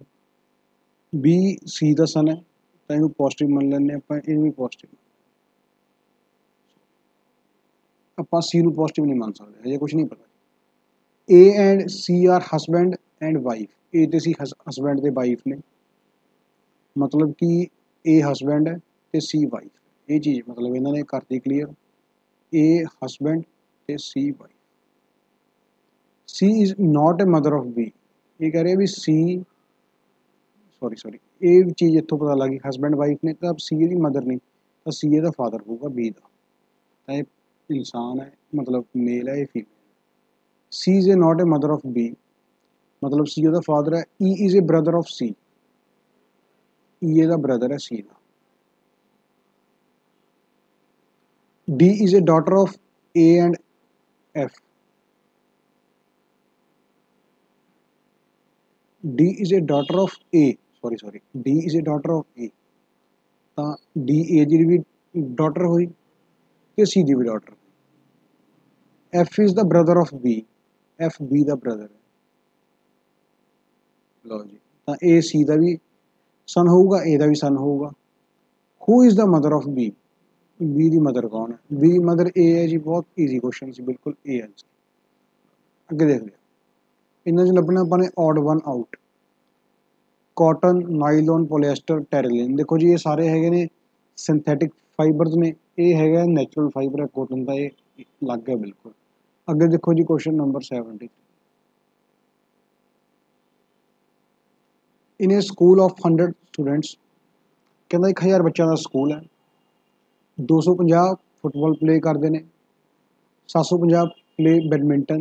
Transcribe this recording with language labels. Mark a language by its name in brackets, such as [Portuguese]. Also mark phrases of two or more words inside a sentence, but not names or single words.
[Punjabi] B C ਦਾ ਸਨ ਹੈ, ਤਾਂ ਇਹਨੂੰ ਪੋਜ਼ਿਟਿਵ ਮੰਨ ਲੈਂਦੇ ਆਪਾਂ, ਇਹਨੂੰ ਵੀ ਪੋਜ਼ਿਟਿਵ। ਆਪਾਂ C ਨੂੰ ਪੋਜ਼ਿਟਿਵ ਨਹੀਂ ਮੰਨ ਸਕਦੇ, ਹਜੇ ਕੁਝ ਨਹੀਂ ਪਤਾ। [English] A and C are husband and wife, [Punjabi] A ਤੇ C ਹਸਬੈਂਡ ਤੇ ਵਾਈਫ ਨੇ, [Hindi] मतलब कि A हसबैंड है तो C वाइफ, ये चीज़ मतलब इन्होंने कर दी क्लीयर। A हसबैंड तो C वाइफ। [English] C is not a mother of B, [Hindi] ये कह रहे हैं भी C सॉरी ये चीज़ इतों पता लगी, [English] husband wife [Hindi] ने, तो C की मदर नहीं, तो C का फादर होगा B का, तो ये इंसान है, मतलब मेल है, ये फीमेल। [English] C is a not a mother of B, [Hindi] मतलब C का फादर है। [English] E is a brother of C, [Hindi] E का ब्रदर है C का। [English] D is a daughter of A and F, D is a daughter of A, sorry D is a daughter of A, [Punjabi] ਤਾਂ D A ਦੀ ਵੀ ਡਾਟਰ ਹੋਈ ਤੇ C ਦੀ ਵੀ ਡਾਟਰ। [English] F is the brother of B, F B [Punjabi] ਦਾ ਬ੍ਰਦਰ ਹੈ। ਲਓ ਜੀ, ਤਾਂ A C ਦਾ ਵੀ ਸਨ ਹੋਊਗਾ, A ਦਾ ਵੀ ਸਨ ਹੋਊਗਾ। [English] Who is the mother of B, B [Punjabi] ਦੀ ਮਦਰ ਕੌਣ ਹੈ? B ਦੀ ਮਦਰ A ਹੈ ਜੀ, ਬਹੁਤ [English] easy question [Punjabi] ਸੀ, ਬਿਲਕੁਲ A ਆਂਸਰ। ਅੱਗੇ ਦੇਖ ਲਿਆ, ਇਹਨਾਂ 'ਚ ਲੱਭਣਾ ਆਪਾਂ ਨੇ [English] odd one out. cotton, nylon, polyester, terylene. [Hindi] देखो जी ये सारे हैगे ने [English] synthetic fibers [Hindi] ने, ये हैगा [English] natural fiber [Hindi] है कॉटन का, ये लग गया बिल्कुल। अगे देखो जी [English] question number [Hindi] 70। [English] in a school of 100 students, [Hindi] कहता 1000 बच्चों का स्कूल है, 250 [English] football play [Hindi] करते हैं, 750 [English] play badminton.